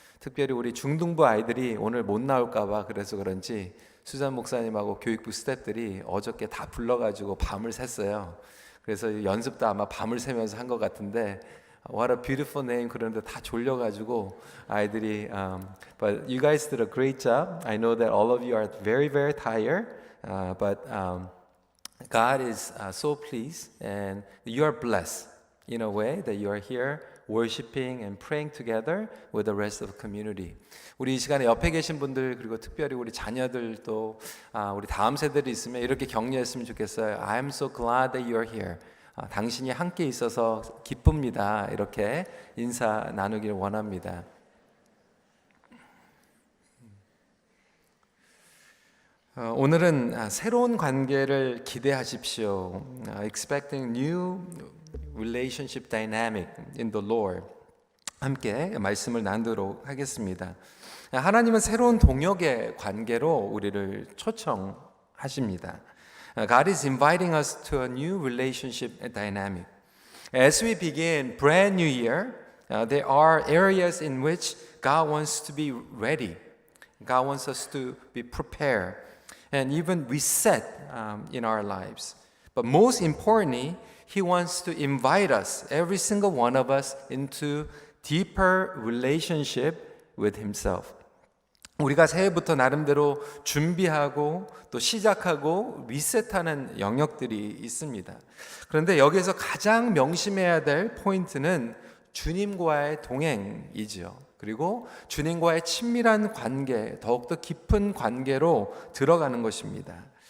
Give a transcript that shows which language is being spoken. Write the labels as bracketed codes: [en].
[ko] 특별히 우리 중등부 아이들이 오늘 못 나올까봐 그래서 그런지 수잔 목사님하고 교육부 스태프들이 어저께 다 불러가지고 밤을 샜어요. 그래서 연습도 아마 밤을 새면서 한 것 같은데, What a beautiful name 그러는데 다 졸려가지고 아이들이 [en] But you guys did a great job. I know that all of you are very very tired, but God is so pleased and you are blessed in a way that you are here worshiping and praying together with the rest of the community. [ko] 우리 이 시간에 옆에 계신 분들 그리고 특별히 우리 자녀들도 우리 다음 세대들이 있으면 이렇게 격려했으면 좋겠어요. [en] I'm so glad that you are here. [ko] 당신이 함께 있어서 기쁩니다. 이렇게 인사 나누기를 원합니다. 오늘은 새로운 관계를 기대하십시오. [en] Expecting new relationship dynamic in the Lord. [ko] 함께 말씀을 나누도록 하겠습니다. 하나님은 새로운 동역의 관계로 우리를 초청하십니다. [en] God is inviting us to a new relationship dynamic. As we begin brand new year, there are areas in which God wants to be ready. God wants us to be prepared and even reset in our lives. But most importantly, He wants to invite us, every single one of us, into deeper relationship with Himself. [ko] 우리가 새해부터 나름대로 준비하고 또 시작하고 리셋하는 영역들이 있습니다. 그런데 여기에서 가장 명심해야 될 포인트는 주님과의 동행이지요. 그리고 주님과의 친밀한 관계, 더욱더 깊은 관계로 들어가는 것입니다.